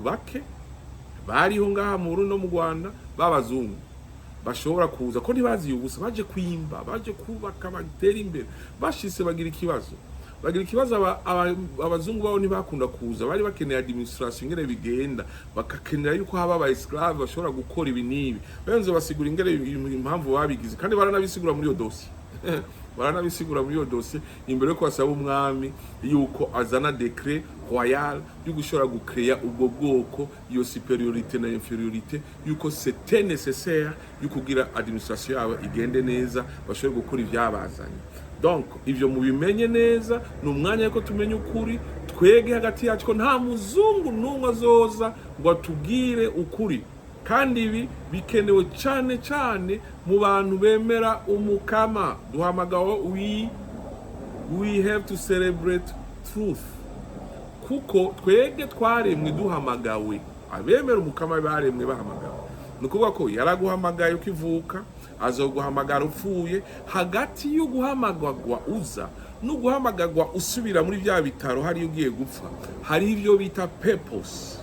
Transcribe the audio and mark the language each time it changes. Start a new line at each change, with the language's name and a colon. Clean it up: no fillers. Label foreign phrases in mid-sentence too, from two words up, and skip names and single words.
Rundi: bake bariho ngaha mu Burundi no mu Rwanda babazungu bashobora kuza ko ntibazi ubusa, baje kwimba, baje kubaka, batera imbere, bashise bagira ikibazo abazungu babo ntibakunda kuza, bari bakeneye administration ingere bigenda, bakakenera yuko haba aba esclave bashobora gukora ibi nibi, benzo basigura ingere impamvu babigize, kandi baranabisigura muri yo dossier imbere ko basaba umwami yuko azana
French: decret royal
Rundi: yo gushobora gukreya ubwo bwoko, iyo superiorité na inferiorité, yuko
French: c'était nécessaire
Rundi: yuko kugira administration yabo igende neza, bashobora gukora ivyabazanye. Donc ivyo mubimenye neza, n'umwanya yuko tumenye ukuri twege hagati yacu, ko nta muzungu n'umwe azoza ngo atubwire ukuri, kandi ibi bikenewe cyane mu bantu bemera umukama.
English: Duhamagawe we have to celebrate truth,
Rundi: kuko twege twaremwe duhamagawe, abemera umukama baremwe bahamagawe, nukuvuga ko yaraguhamagaye ukivuka, azoguhamagara upfuye. Hagati yo guhamagagwa uza no guhamagagwa usubira muri bya bitaro hari ugiye gupfa, hari ivyo bita purpose.